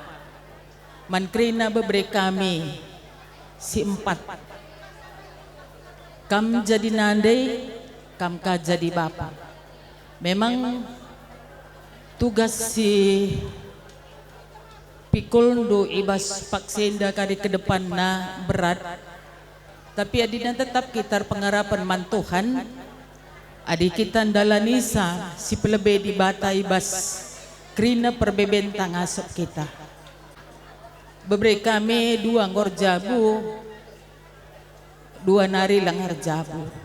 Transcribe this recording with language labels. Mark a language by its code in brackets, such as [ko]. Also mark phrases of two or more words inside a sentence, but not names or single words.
[btx] Man krina beberi kami si 4. Kam jadi nande, kam ka jadi bapa. Memang tugas si pikul do ibas paksenda kali ke depan na berat. Tapi adina tetap kita pengarapan man Tuhan. Adi kita dalanisa si pelebe di bata ibas krina perbebentang asap kita. Beberi kami 2 ngor jabu 2 nari langar jabu.